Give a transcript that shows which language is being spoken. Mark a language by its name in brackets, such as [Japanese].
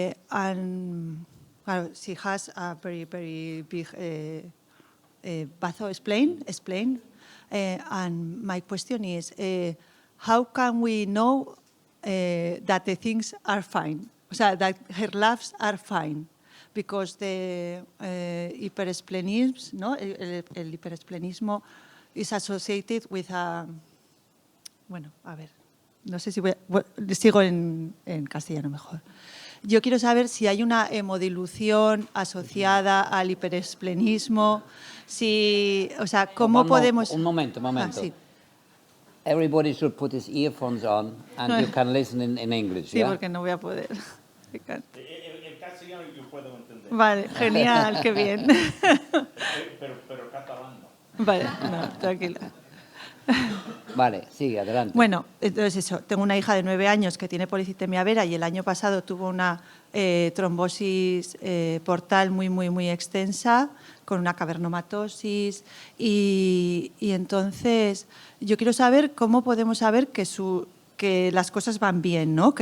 [English] And she has a very, very big spleen. And my question is, how can we know that the things are fine? So that her labs are fine? Because the hyperesplenism, ¿no? El hiperesplenismo is associated with a... [Spanish] Bueno, a ver, no sé si sigo en castellano mejor. Yo quiero saber si hay una hemodilución asociada al hiperesplenismo, o sea, ¿cómo podemos...? Un momento. Sí. [English] Everybody should put his earphones on and you can listen in English. [Spanish] Sí, [English] yeah? [Spanish] porque no voy a poder. El castellano yo puedo entender. Vale, genial, qué bien. Pero catalán no. Vale, no, tranquila. Vale, sigue, adelante. Bueno, entonces eso, tengo una hija de 9 años que tiene policitemia vera y el año pasado tuvo una trombosis portal muy, muy, muy extensa con una cavernomatosis y entonces yo quiero saber cómo podemos saber que las cosas van bien, ¿no?